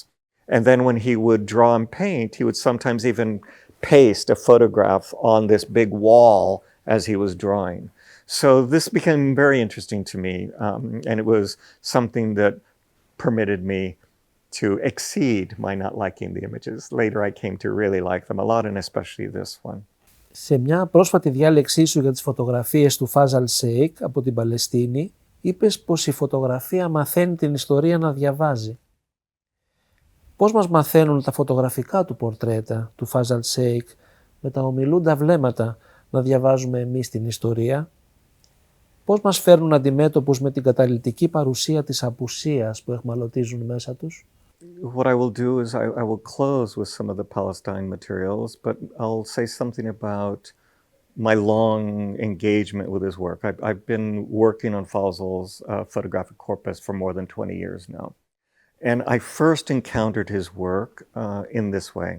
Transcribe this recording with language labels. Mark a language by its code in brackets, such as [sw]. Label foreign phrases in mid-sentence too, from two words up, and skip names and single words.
[en] And then when he would draw and paint, he would sometimes even paste a photograph on this big wall as he was drawing. So this became very interesting to me. And it was something that permitted me to exceed my not liking the images. Later I came to really like them a lot, and especially this one. [el] Σε μια πρόσφατη διάλεξή σου για τις φωτογραφίες του Φάζαλ Σέικ από την Παλαιστίνη, είπες πως η φωτογραφία μαθαίνει την ιστορία να διαβάζει. Πώς μας μαθαίνουν τα φωτογραφικά του πορτρέτα του Φάζαλ Σέικ με τα ομιλούντα βλέμματα να διαβάζουμε εμείς την ιστορία? Πώς μας φέρνουν αντιμέτωπους με την καταλυτική παρουσία της απουσίας που εχμαλωτίζουν μέσα τους? [en] What I will do is I will close with some of the Palestine materials, but I'll say something about my long engagement with his work. I've been working on Fazl's photographic corpus for more than 20 years now. And I first encountered his work in this way.